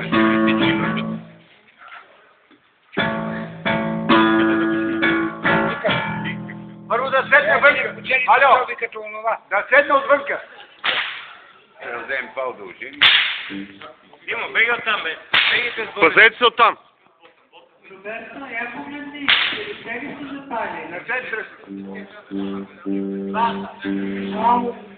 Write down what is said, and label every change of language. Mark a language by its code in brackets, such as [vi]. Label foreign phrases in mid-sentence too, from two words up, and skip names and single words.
[bg] Първо да седне вънка. Алло! Да седне отвънка. Да вземем това удължение. Има, беги оттам, бе. Пазете се оттам. [sr] Roberto, ja pogledi, tebi se zapali. [bg] На центъра. Ау,